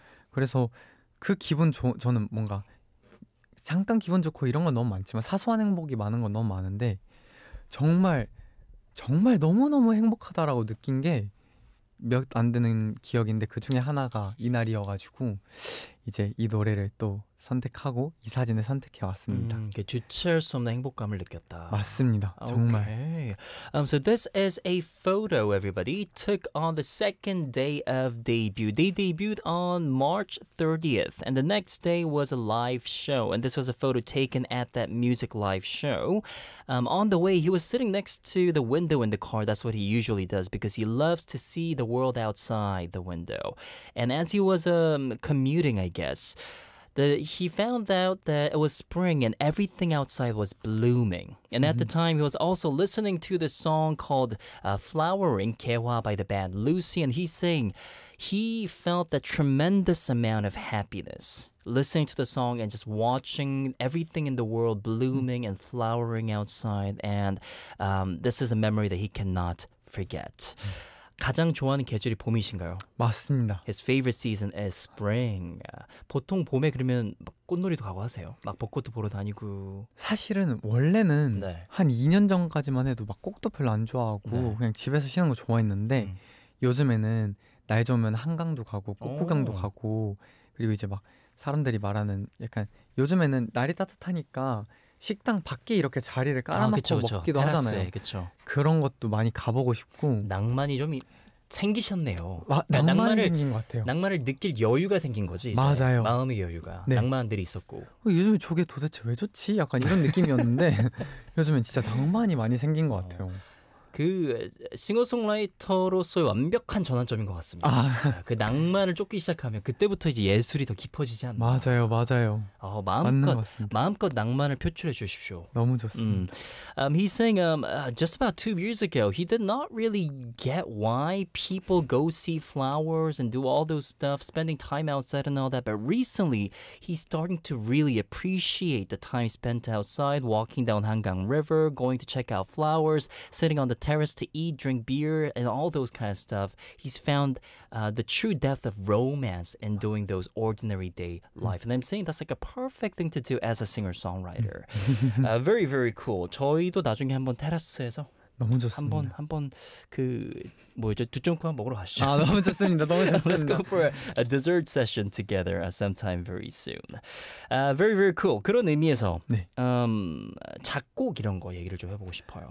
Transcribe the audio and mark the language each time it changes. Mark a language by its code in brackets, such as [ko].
[ko] 그래서 그 기분 저는 뭔가 잠깐 기분 좋고 이런 건 너무 많지만 사소한 행복이 많은 건 너무 많은데 정말 정말 너무너무 행복하다라고 느낀 게 몇 안 되는 기억인데 그 중에 하나가 이날이어가지고 이제 이 노래를 또 선택하고 이 사진을 선택해 왔습니다. 주체할 수 없는 행복감을 느꼈다. 맞습니다. 정말. [en] Okay. So this is a photo everybody took on the second day of debut. They debuted on March 30th and the next day was a live show and this was a photo taken at that music live show. On the way he was sitting next to the window in the car. That's what he usually does because he loves to see the world outside the window. And as he was commuting I guess he found out that it was spring and everything outside was blooming. And at the time, he was also listening to the song called Flowering, 개화 by the band Lucy. And he's saying he felt a tremendous amount of happiness listening to the song and just watching everything in the world blooming and flowering outside. And this is a memory that he cannot forget. [ko] 가장 좋아하는 계절이 봄이신가요? 맞습니다. [en] His favorite season is spring. [ko] 보통 봄에 그러면 막 꽃놀이도 가고 하세요. 막 벚꽃도 보러 다니고. 사실은 원래는 네. 한 2년 전까지만 해도 막 꽃도 별로 안 좋아하고 네. 그냥 집에서 쉬는 거 좋아했는데 요즘에는 날 좋으면 한강도 가고 꽃 구경도 가고 그리고 이제 막 사람들이 말하는 약간 요즘에는 날이 따뜻하니까 식당 밖에 이렇게 자리를 깔아놓고 먹기도 테라스에, 하잖아요. 그쵸. 그런 것도 많이 가보고 싶고 낭만이 좀 생기셨네요. 낭만이 생긴 것 같아요. 낭만을 느낄 여유가 생긴 거지. 이제. 맞아요. 마음의 여유가. 네. 낭만들이 있었고 요즘에 저게 도대체 왜 좋지? 약간 이런 느낌이었는데 요즘엔 진짜 낭만이 많이 생긴 것 같아요. 그 싱어송라이터로서의 완벽한 전환점인 것 같습니다. 그 낭만을 쫓기 시작하면 그때부터 이제 예술이 더 깊어지지 않나. 맞아요, 맞아요. 마음껏 낭만을 표출해 주십시오. 너무 좋습니다. [en] He's saying just about 2 years ago, he did not really get why people go see flowers and do all those stuff, spending time outside and all that. But recently, he's starting to really appreciate the time spent outside, walking down Hangang River, going to check out flowers, sitting on the terrace to eat, drink beer, and all those kind of stuff. He's found the true depth of romance in doing those ordinary day life. And I'm saying that's like a perfect thing to do as a singer-songwriter. Very, very cool. [ko] 저희도 나중에 한번 테라스에서 너무 좋습니다. 한번 그 뭐죠? 두점쿠 한번 먹으러 가시죠. 아, 너무 좋습니다. 너무 좋습니다. [en] Let's go for a dessert session together sometime very soon. Very, very cool. [ko] 그런 의미에서 네. 작곡 이런 거 얘기를 좀 해보고 싶어요.